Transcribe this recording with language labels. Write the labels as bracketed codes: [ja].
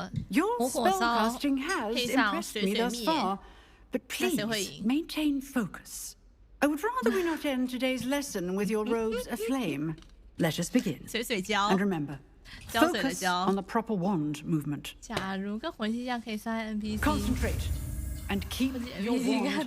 [en] Your spellcasting has impressed me thus far, but please maintain focus. I would rather we not end today's lesson with your robes aflame. Let us begin. And remember, focus on the proper wand movement. [zh] 假如跟魂系一样可以算 NPC。 [en] Concentrate and keep your wand